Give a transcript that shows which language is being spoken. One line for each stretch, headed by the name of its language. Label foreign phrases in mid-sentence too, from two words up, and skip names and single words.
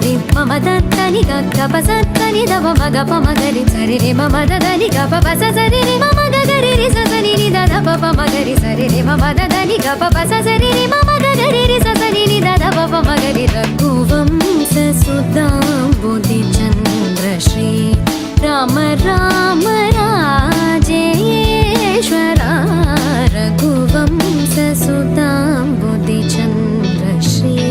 Sanskrit: रे मम द नी ग ग प सा नी द प म ग प म ग रे सा रे रे मम द नी ग प प सा सा रे रे मम ग ग रे रे सा सा नि द द प प म ग रे सा रे रे मम द नी ग प प सा सा रे रे मम ग ग रे रे सा सा नि द द प प म ग रे रघुवंश सुधांबुधि चंद्र श्री राम राम राजेश्वरा रघुवंश सुधांबुधि चंद्र श्री